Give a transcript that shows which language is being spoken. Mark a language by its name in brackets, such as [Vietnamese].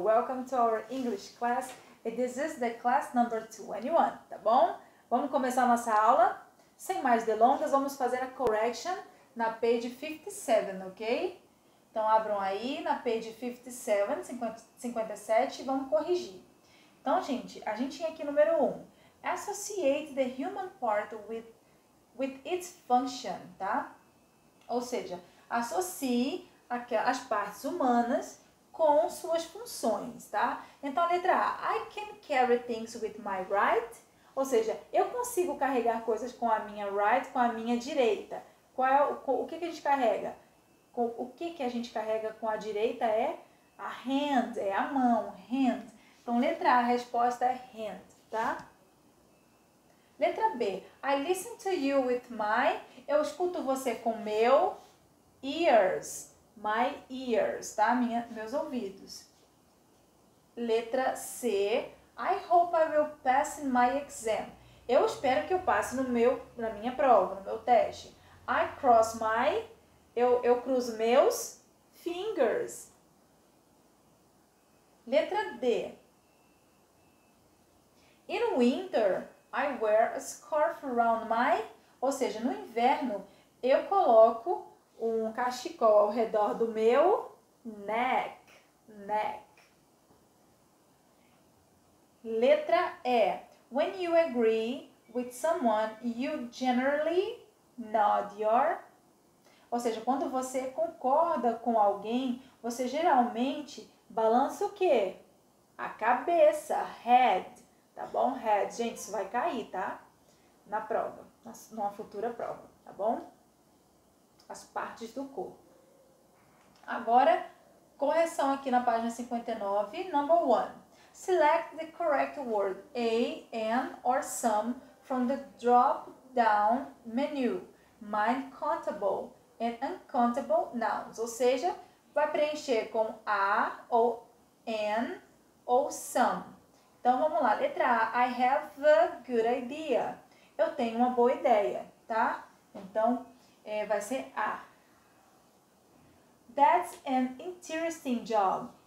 [English] Welcome to our English class. This is the class number 21, [Portuguese] tá bom? Vamos começar a nossa aula. Sem mais delongas, vamos fazer a correction na page 57, ok? Então, abram aí na page 57 e vamos corrigir. Então, gente, a gente tinha aqui número 1. [English] Associate the human part with its function, [Portuguese] tá? Ou seja, associe as partes humanas com suas funções, tá? Então, a letra A, [English] I can carry things with my right. [Portuguese] Ou seja, eu consigo carregar coisas com a minha right, com a minha direita. O que a gente carrega? O que a gente carrega com a direita é a hand, é a mão, hand. Então, letra A, a resposta é hand, tá? Letra B, [English] I listen to you with my, [Portuguese] eu escuto você com meu [English] ears, my ears, [Portuguese] tá? Meus ouvidos. Letra C, [English] I hope I will pass in my exam. [Portuguese] Eu espero que eu passe na minha prova, no meu teste. [English] I cross my, [Portuguese] eu cruzo meus [English] fingers. [Portuguese] Letra D, [English] in winter, I wear a scarf around my, [Portuguese] ou seja, no inverno, eu coloco um cachecol ao redor do meu neck. Letra E. [English] When you agree with someone, you generally nod your. [Portuguese] Ou seja, quando você concorda com alguém, você geralmente balança o quê? A cabeça, head, tá bom? Head, gente, isso vai cair, tá? Na prova, numa futura prova, tá bom? As partes do corpo. Agora, correção aqui na página 59, number 1. [English] Select the correct word a, an, or some from the drop-down menu. Mind countable and uncountable nouns. [Portuguese] Ou seja, vai preencher com a, ou an, ou some. Então, vamos lá. Letra A. [English] I have a good idea. [Portuguese] Eu tenho uma boa ideia, tá? Então, vai ser A. [English] That's an interesting job.